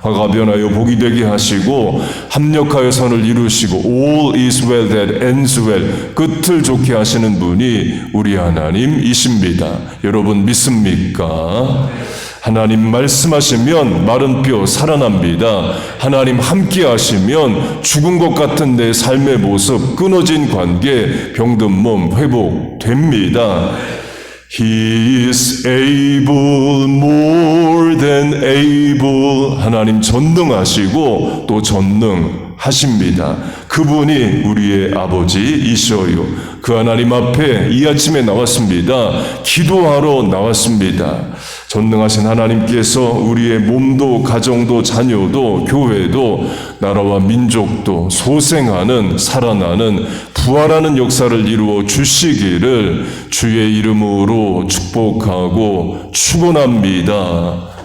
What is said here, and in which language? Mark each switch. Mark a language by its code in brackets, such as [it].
[ko] 화가 변하여 복이 되게 하시고 합력하여 선을 이루시고 [en] all is well that ends well, [ko] 끝을 좋게 하시는 분이 우리 하나님이십니다. 여러분 믿습니까? 하나님 말씀하시면 마른 뼈 살아납니다. 하나님 함께 하시면 죽은 것 같은 내 삶의 모습, 끊어진 관계, 병든 몸 회복됩니다. [en] He is able, more than able. [ko] 하나님 전능하시고 또 전능하십니다. 그분이 우리의 아버지이셔요. 그 하나님 앞에 이 아침에 나왔습니다. 기도하러 나왔습니다. 전능하신 하나님께서 우리의 몸도 가정도 자녀도 교회도 나라와 민족도 소생하는 살아나는 부활하는 역사를 이루어 주시기를 주의 이름으로 축복하고 축원합니다.